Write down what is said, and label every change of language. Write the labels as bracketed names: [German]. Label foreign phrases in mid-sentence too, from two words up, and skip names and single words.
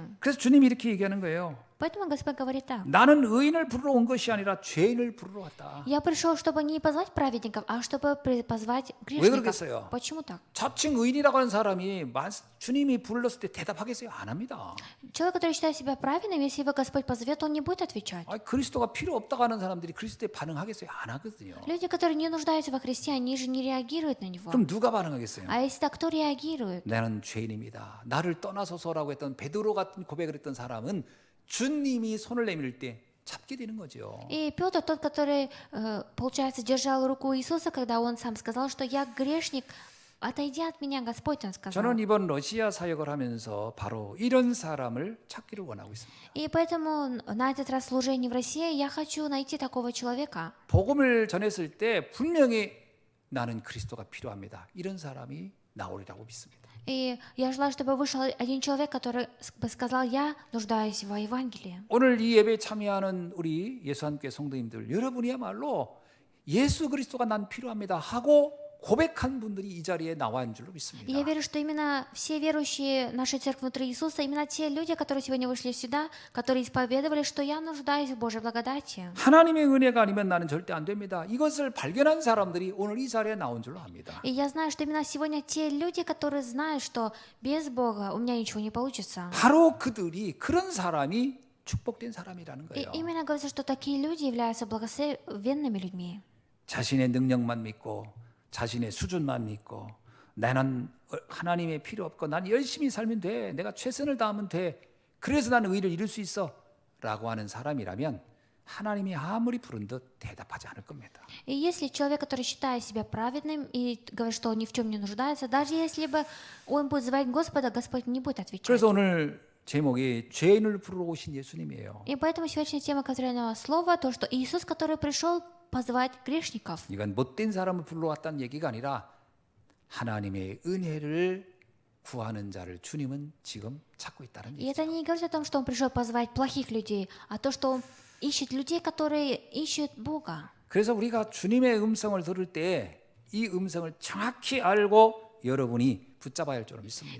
[Korean] 그래서 주님이 이렇게 얘기하는 거예요. [Russian] Поэтому Господь говорит так. [Korean] 나는 의인을 부르러 온 것이 아니라 죄인을 부르러 왔다. [Russian] Я пришел, чтобы не позвать праведников, а чтобы позвать [Korean] 왜 [Russian] грешников. [Korean] 그러겠어요? [Russian] Почему так? [Korean] 자칭 의인이라고 하는 사람이 주님이 불렀을 때 대답하겠어요? 안 합니다. [Russian] Человек, который считает себя праведным, если его Господь позовет, он не будет отвечать. [Korean] 그리스도가 필요 없다고 하는 사람들이 그리스도에 반응하겠어요? 안 하거든요. [Russian] Люди, которые не нуждаются во Христе, они же не реагируют на Него. [Korean] 그럼 누가 반응하겠어요? [Russian] А если так, кто реагирует? [Korean] 나는 죄인입니다. 나를 떠나소서라고 했던 베드로 같은 고백을 했던 사람은 주님이 손을 내밀 때 잡게 되는 거죠. [Russian] И Петр, тот, который, получается, держал руку Иисуса, когда он сам сказал, что я грешник, отойди от меня, Господь, он сказал. [Korean] 저는 이번 러시아 사역을 하면서 바로 이런 사람을 찾기를 원하고 있습니다. [Russian] И поэтому на этот раз служение в России я хочу найти такого человека. [Korean] 복음을 전했을 때 분명히 나는 그리스도가 필요합니다. 이런 사람이 나오리라고 믿습니다. [Russian] И я желаю, чтобы вышел один человек, который бы сказал, я нуждаюсь во Евангелии. [Korean] 오늘 이 예배에 참여하는 우리 예수함교회 성도님들 여러분이야말로 예수 그리스도가 난 필요합니다 하고 고백한 분들이 이 자리에 나와 있는 줄로 [Russian] И [Korean] 믿습니다. [Russian] я верю, что именно все верующие нашей церкви внутри Иисуса, именно те люди, которые сегодня вышли сюда, которые исповедовали, что я нуждаюсь в Божьей благодати. [Korean] 하나님의 은혜가 아니면 나는 절대 안 됩니다. 이것을 발견한 사람들이 오늘 이 자리에 나온 줄로 압니다. [Russian] И я знаю, что именно сегодня те люди, которые знают, что без Бога у меня ничего не получится. [Korean] 바로 그들이 그런 사람이 축복된 사람이라는 [Russian] И [Korean] 거예요. [Russian] именно говорится, что такие люди являются благословенными людьми. [Korean] 자신의 능력만 믿고 자신의 수준만 믿고 나는 하나님의 필요 없고 난 열심히 살면 돼. 내가 최선을 다하면 돼. 그래서 나는 의를 이룰 수 있어. 라고 하는 사람이라면 하나님이 아무리 부른 듯 대답하지 않을 겁니다. [Russian] И если человек, который считает себя праведным и говорит, что он ни в чем не нуждается, даже если бы он будет звать Господа, Господь не будет отвечать. [Korean] 그래서 오늘 제목이 죄인을 부르러 오신 예수님이에요. [Russian] И поэтому сегодняшняя тема, которая на слово, то, что Иисус, который пришел позвать грешников. [Korean] 이건 못된 사람을 불러왔다는 얘기가 아니라 하나님의 은혜를 구하는 자를 주님은 지금 찾고 있다는 [Russian] И [Korean] 얘기죠. [Russian] это не говорит о том, что он пришел позвать плохих людей, а то, что он ищет людей, которые ищут Бога. [Korean] 그래서 우리가 주님의 음성을 들을 때 이 음성을 정확히 알고 여러분이 붙잡아야 할 줄 믿습니다.